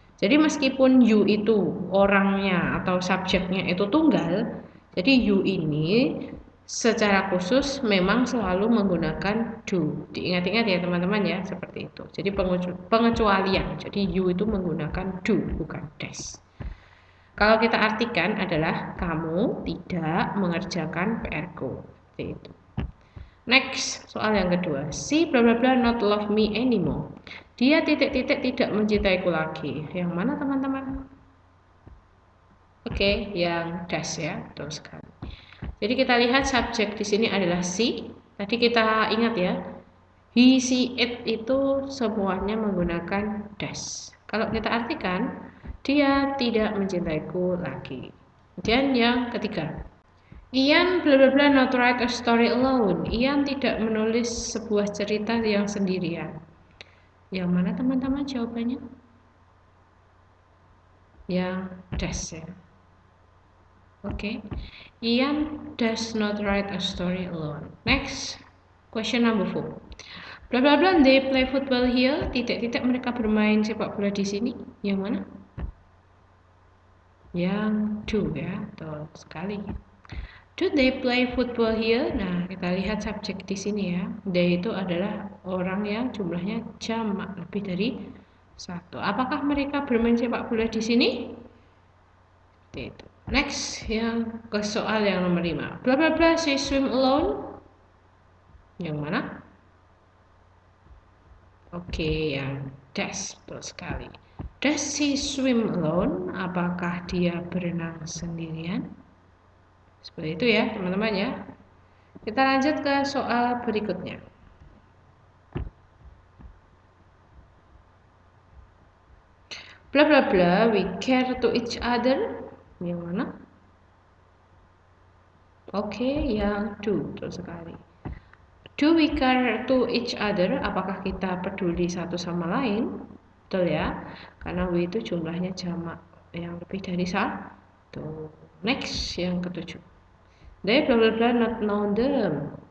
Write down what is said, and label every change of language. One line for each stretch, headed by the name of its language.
Indonesian: Jadi meskipun you itu orangnya atau subjeknya itu tunggal, jadi you ini secara khusus memang selalu menggunakan do. Diingat-ingat ya teman-teman ya, seperti itu. Jadi pengecualian. Jadi you itu menggunakan do, bukan dash. Kalau kita artikan adalah kamu tidak mengerjakan PR-ku. Seperti itu. Next, soal yang kedua.
English: She bla bla bla not love me anymore.
Indonesian: Dia titik-titik tidak mencintaiku lagi. Yang mana teman-teman? Oke, yang dash ya, betul sekali. Jadi kita lihat subjek di sini adalah she. Tadi kita ingat ya, he, she, it itu semuanya menggunakan dash. Kalau kita artikan, dia tidak mencintaiku lagi. Kemudian yang ketiga,
English: Ian bla bla bla not write a story alone.
Indonesian: Ian tidak menulis sebuah cerita yang sendirian. Yang mana teman-teman jawabannya? Yang dash ya. Oke.
English: Ian does not write a story alone. Next, question number 4. Bla bla bla they play football here.
Indonesian: Titik-titik mereka bermain sepak bola di sini. Yang mana? Yang do ya, betul sekali.
English: Do they play football here?
Indonesian: Nah, kita lihat subjek di sini ya. They itu adalah orang yang jumlahnya jamak lebih dari satu. Apakah mereka bermain sepak bola di sini? Itu. Next, yang ke soal yang nomor 5.
English: Bla bla bla she swim alone.
Indonesian: Yang mana? Oke, yang dash, betul sekali.
English: Does she swim alone?
Indonesian: Apakah dia berenang sendirian? Seperti itu ya, teman-teman ya. Kita lanjut ke soal berikutnya.
English: Bla bla bla, we care to each other.
Indonesian: Yang mana? Oke, yang do, betul sekali.
English: Do we care to each other?
Indonesian: Apakah kita peduli satu sama lain? Betul ya, karena we itu jumlahnya jamak yang lebih dari satu. Next, yang ketujuh.
English: They bla bla bla not know them.